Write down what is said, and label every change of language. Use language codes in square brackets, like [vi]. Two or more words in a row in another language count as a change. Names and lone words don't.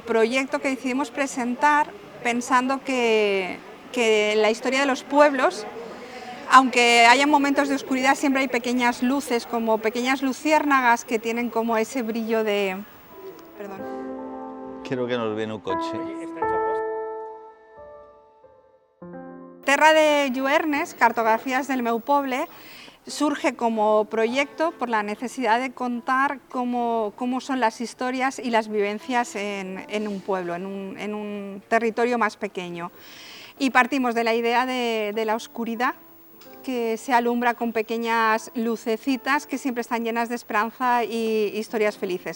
[es] proyecto que decidimos presentar pensando que la historia de los pueblos, aunque haya momentos de oscuridad, siempre hay pequeñas luces, como pequeñas luciérnagas que tienen como ese brillo de... Perdón. Creo que nos viene un coche. Terra de Lluernes, Cartografías del meu poble, surge como proyecto por la necesidad de contar cómo son las historias y las vivencias en un pueblo, en un territorio más pequeño. Y partimos de la idea de la oscuridad, que se alumbra con pequeñas lucecitas que siempre están llenas de esperanza y historias felices.